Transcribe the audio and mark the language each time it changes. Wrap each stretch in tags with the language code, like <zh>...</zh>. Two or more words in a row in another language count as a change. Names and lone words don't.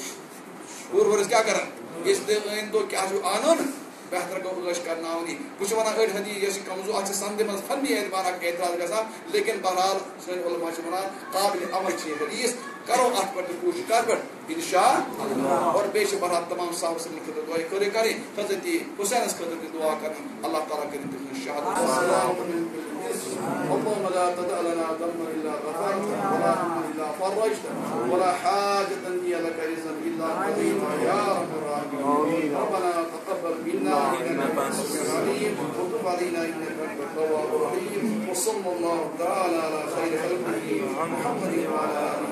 <ks>پوٗرٕ ؤریس کیٛاہ کران اس أنٛدۍ دۄہ کیٛاہ چھُ انُن بہتر گوٚو ٲش کرناونی بہٕ چھُس ونان أڑۍ حدیث یۄس یہِ کمزور اتھ چھِ سندِ منٛز فنی اعتبار اکھ اعتراض گژھان لیکن بہرحال سٲنۍ علما چھِ ونان قابلِ عمل چھِ یہِ حدیث کرو اتھ پٮ۪ٹھ تہِ کوٗشِش کتھ پٮ۪ٹھ انشاء اللہ اور بیٚیہِ چھِ بہرحال تمام صاحب سٕنٛدِ خٲطرٕ دعا خٲرٕے کرٕنۍ حضرت حُسینس خٲطرٕ تہِ دعا کرٕنۍ اللہ تعالیٰ کٔرِنۍ تٔمِس شہادت</ks> <ar>اللهم لا تدع لنا ذنبا الا غفرته ولا هما الا فرجته ولا حاجة هي لك رزقا الا قضيتها يا رب العالمين ربنا تقبل منا انك انت السميع العليم وتب علينا انك انت التواب الرحيم وصلى الله تعالى على خير خلقه محمد وعلى اله</ar>